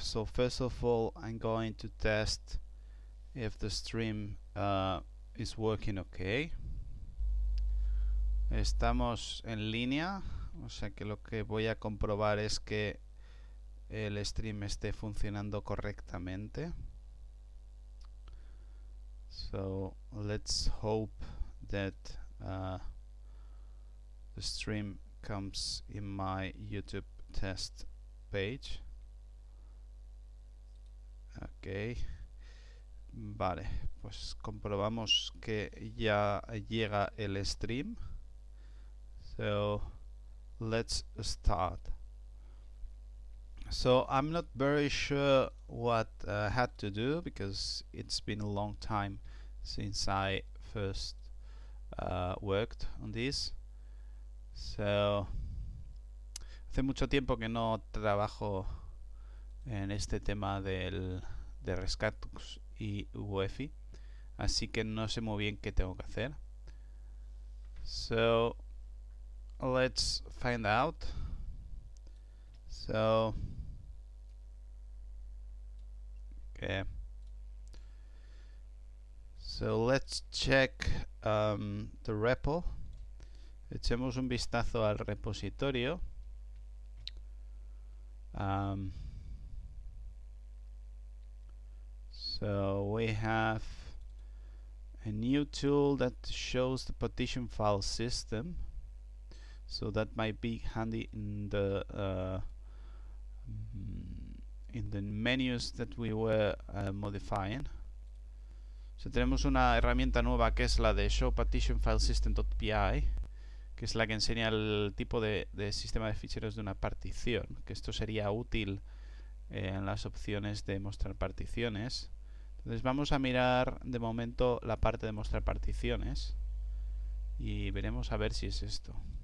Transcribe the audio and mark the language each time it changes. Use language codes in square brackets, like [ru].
[en] So first of all, I'm going to test if the stream is working okay. [es] Estamos en línea, o sea que lo que voy a comprobar es que el stream esté funcionando correctamente. [en] So let's hope that the stream comes in my YouTube test page. [es] Ok, vale, pues comprobamos que ya llega el stream. [en] So let's start. So I'm not very sure what I had to do because it's been a long time since I first worked on this. [es] So hace mucho tiempo que no trabajo en este tema de Rescatux y UEFI, así que no sé muy bien qué tengo que hacer. [en] So let's find out. So okay, so let's check the repo. [es] Echemos un vistazo al repositorio. [en] So we have a new tool that shows the partition file system. So that might be handy in the menus that we were modifying. [es] So tenemos una herramienta nueva que es la de show partition file system.py, que es la que enseña el tipo de sistema de ficheros de una partición, que esto sería útil en las opciones de mostrar particiones. Entonces vamos a mirar de momento la parte de mostrar particiones y veremos a ver si es esto.